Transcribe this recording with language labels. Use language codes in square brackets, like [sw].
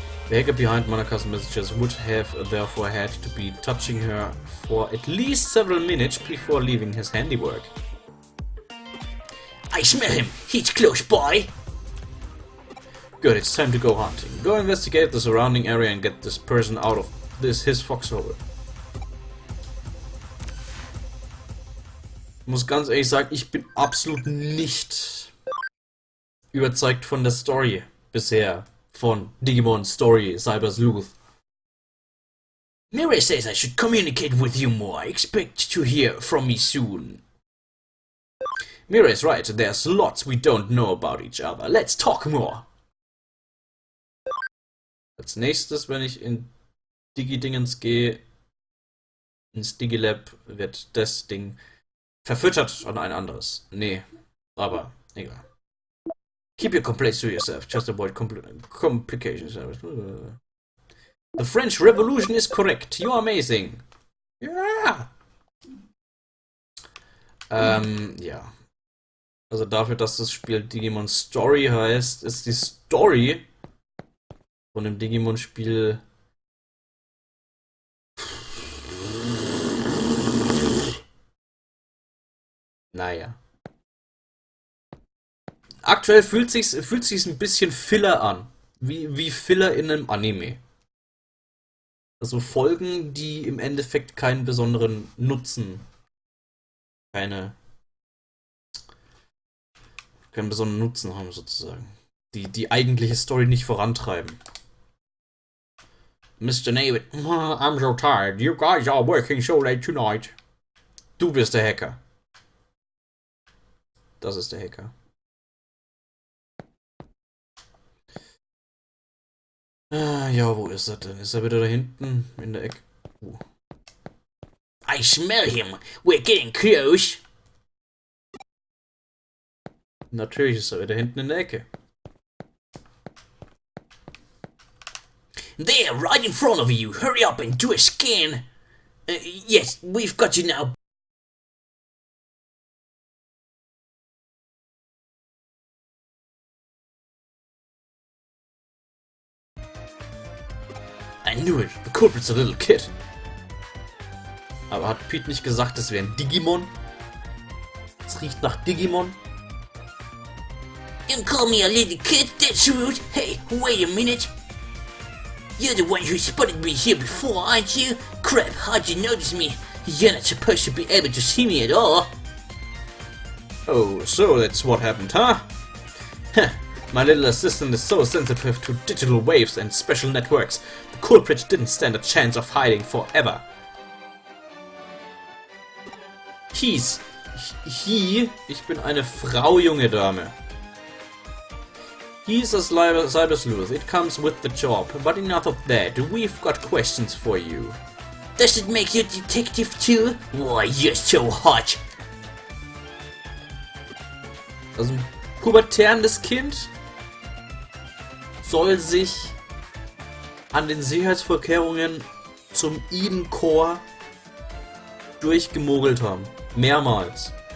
[en] The hacker behind Monika's messages would have therefore had to be touching her for at least several minutes before leaving his handiwork. I smell him! He's close by! Good, it's time to go hunting. Go investigate the surrounding area and get this person out of his foxhole. [de] Ich muss ganz ehrlich sagen, ich bin absolut nicht überzeugt von der Story bisher von Digimon Story Cyber Sleuth. [en] Mary says I should communicate with you more. I expect to hear from me soon. Mira is right, there's lots we don't know about each other. Let's talk more. [de] Als nächstes, wenn ich in Digi-Dingens gehe, ins Digilab, wird das Ding verfüttert an ein anderes. Nee, aber egal. [en] Keep your complaints to yourself, just avoid complications. The French Revolution is correct, you're amazing. Yeah! Ja. [de] Also dafür, dass das Spiel Digimon Story heißt, ist die Story von dem Digimon-Spiel naja. Aktuell fühlt sich's ein bisschen Filler an. Wie Filler in einem Anime. Also Folgen, die im Endeffekt keinen besonderen Nutzen, keinen besonderen Nutzen haben sozusagen. Die eigentliche Story nicht vorantreiben. [en] Mr. David, I'm so tired. You guys are working so late tonight. [de] Du bist der Hacker. Das ist der Hacker. Ah, ja, wo ist er denn? Ist er wieder da hinten in der Ecke? [en] I smell him. We're getting close. [de] Natürlich ist er wieder hinten in der Ecke. [en] There, right in front of you. Hurry up and do a scan. Yes, we've got you now. I knew it. The culprit's a little kid. [de] Aber hat Pete nicht gesagt, das wäre ein Digimon? Es riecht nach Digimon. [en] Don't call me a little kid, that's rude. Hey, wait a minute. You're the one who spotted me here before, aren't you? Crap, how'd you notice me? You're not supposed to be able to see me at all. Oh, so that's what happened, huh? Heh, my little assistant is so sensitive to digital waves and special networks. The culprit didn't stand a chance of hiding forever. [de] Ich bin eine Frau, junge Dame. [en] He's a cyber sleuth, it comes with the job, but enough of that, we've got questions for you. Does it make you a detective too? Why, you're so hot. [de] Also ein pubertärendes Kind soll sich an den Sicherheitsvorkehrungen zum Eden Core durchgemogelt haben. Mehrmals.